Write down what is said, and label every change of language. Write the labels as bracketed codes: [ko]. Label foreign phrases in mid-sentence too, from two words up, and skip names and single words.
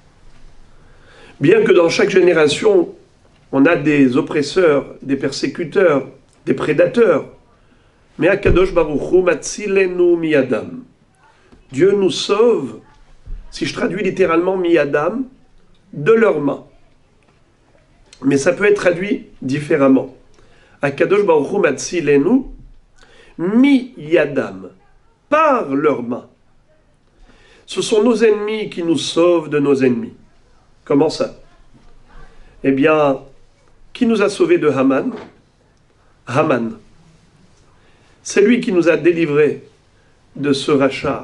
[fr] Bien que dans chaque génération, on a des oppresseurs, des persécuteurs, des prédateurs, mais [he] הקדוש ברוך הוא מצילנו מידם. [fr] Dieu nous sauve, si je traduis littéralement miyadam, de leurs mains. Mais ça peut être traduit différemment. [he] הקדוש ברוך הוא מצילנו מידם, [fr] par leurs mains. Ce sont nos ennemis qui nous sauvent de nos ennemis. Comment ça? Eh bien, qui nous a sauvés de Haman? Haman. C'est lui qui nous a délivrés de ce rachat.